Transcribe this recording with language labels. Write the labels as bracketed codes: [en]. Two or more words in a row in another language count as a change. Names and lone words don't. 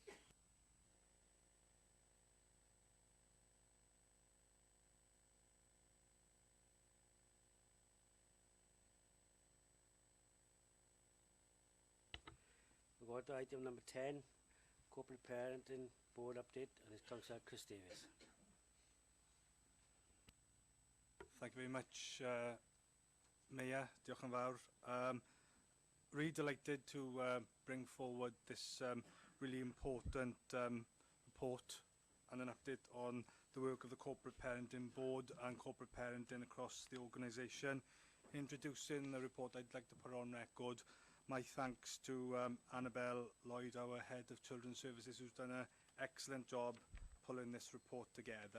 [en] We go to item number 10, corporate parenting board update, and it's Councillor Chris Davis. Thank you very much, Mayor. [cy] Diolch yn fawr. [en] Really delighted to bring forward this really important report and an update on the work of the Corporate Parenting Board and corporate parenting across the organisation. Introducing the report, I'd like to put on record my thanks to Annabelle Lloyd, our Head of Children's Services, who's done an excellent job pulling this report together.